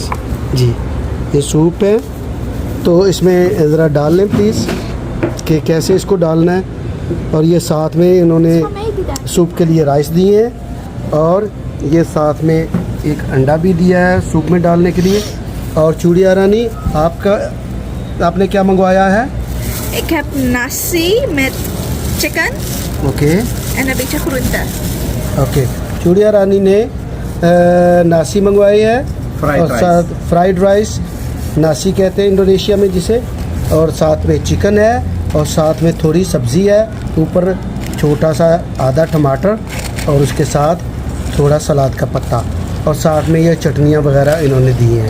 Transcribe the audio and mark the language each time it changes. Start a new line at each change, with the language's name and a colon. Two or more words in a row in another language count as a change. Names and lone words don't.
Hindi: जी, ये सूप है, तो इसमें ज़रा डाल लें प्लीज़ कि कैसे इसको डालना है। और ये साथ में इन्होंने सूप के लिए राइस दिए हैं और ये साथ में एक अंडा भी दिया है सूप में डालने के लिए। और चूड़िया रानी, आपने क्या मंगवाया है?
Dutch: Ik heb nasi met chicken
Hindi: ओके
Dutch: en een beetje groente.
Hindi: ओके। चूड़िया रानी ने नासी मंगवाई है फ्राइड और राइस। साथ
English: fried rice,
Hindi: नासी कहते हैं इंडोनेशिया में जिसे, और साथ में चिकन है और साथ में थोड़ी सब्ज़ी है, ऊपर छोटा सा आधा टमाटर और उसके साथ थोड़ा सलाद का पत्ता, और साथ में ये चटनियाँ वगैरह इन्होंने दी हैं।